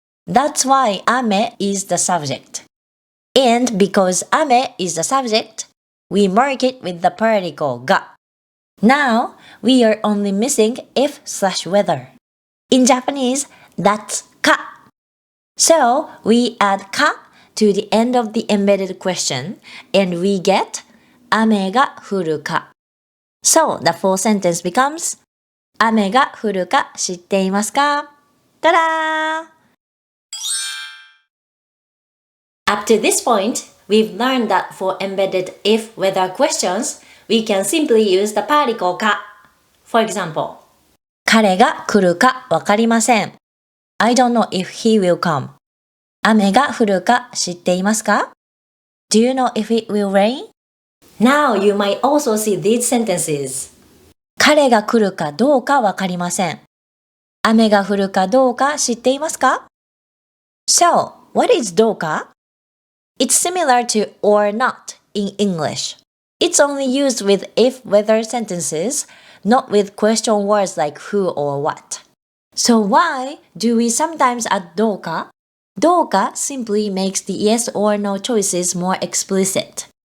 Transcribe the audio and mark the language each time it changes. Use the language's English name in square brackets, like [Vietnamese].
[English] That's why 雨 is the subject. And because 雨 is the subject, we mark it with the particle が. Now, we are only missing if/whether. In Japanese, that's か.So, we add か to the end of the embedded question and we get [Japanese] 雨が降るか. [English] So, the full sentence becomes [Japanese] 雨が降るか知っていますか? [English] Ta-da! Up to this point, we've learned that for embedded if-whether questions, we can simply use the particle か. For example, [Japanese] 彼が来るかわかりません. [English] I don't know if he will come. [Japanese] 雨が降るか知っていますか? [English] Do you know if it will rain? Now you might also see these sentences. [Japanese] 彼が来るかどうかわかりません。雨が降るかどうか知っていますか? [English] So, what is どうか? It's similar to or not in English. It's only used with if-whether sentences, not with question words like who or what. So why do we sometimes add どうか? どうか simply makes the yes or no choices more explicit.